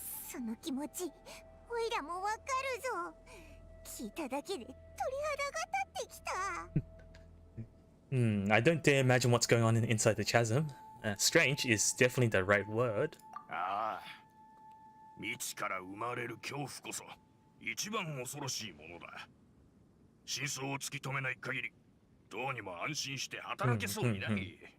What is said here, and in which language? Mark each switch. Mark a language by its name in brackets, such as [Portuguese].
[Japanese] その気持ち、おいらもわかるぞ。聞いただけで鳥肌が立ってきた。 [English] I don't dare imagine what's going on inside the chasm. Strange is definitely the right word. [Japanese] ああ、未知から生まれる恐怖こそ一番恐ろしいものだ。真相を突き止めない限り、どうにも安心して働けそうにない。